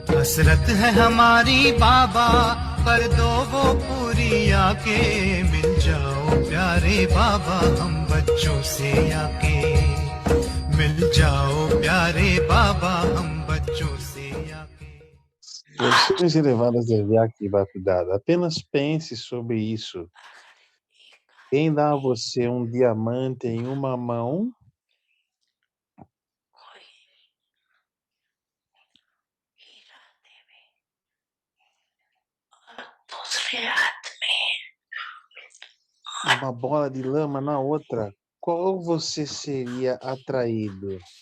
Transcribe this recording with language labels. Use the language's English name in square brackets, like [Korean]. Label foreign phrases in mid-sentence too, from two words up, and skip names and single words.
[Hindi] हसरत है हमारी बाबा, कर दो वो पूरी आके, मिल जाओ प्यारे बाबा हम बच्चों से आके, मिल जाओ प्यारे बाबा हम बच्चों से आके. [Portuguese] Versões elevadas da Vyakti Bhaktisiddhanta. Apenas pense sobre isso. Quem dá a você um diamante em uma mão e uma bola de lama na outra, qual você seria atraído?